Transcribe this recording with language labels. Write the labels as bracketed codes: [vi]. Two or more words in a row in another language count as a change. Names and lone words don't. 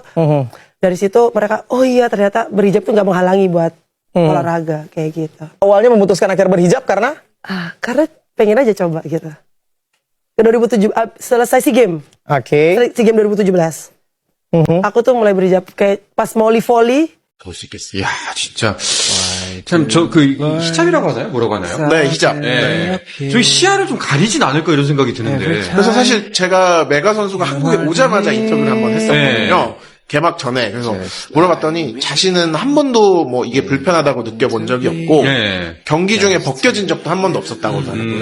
[id] Dari situ mereka, oh iya ternyata berhijab tuh gak menghalangi buat olahraga kayak gitu. Awalnya memutuskan akhir berhijab karena? Karena pengen aja coba gitu. Ke 2007 selesai SEA Games. Oke. SEA Games 2017. Aku tuh mulai berhijab kayak pas mau volley. [ko] 더 수 있겠어요. 이야, 진짜. 참, 히잡이라고 하나요? 뭐라고 하나요? 네, 히잡. 네. 저희 시야를 좀 가리진 않을까 이런 생각이 드는데. 그래서 사실 제가 메가 선수가 한국에 오자마자 인터뷰를 한번 했었거든요. 개막 전에. 그래서 물어봤더니 자신은 한 번도 뭐 이게 불편하다고 느껴본 적이 없고 경기 중에 벗겨진 적도 한 번도 없었다고 하더라고요.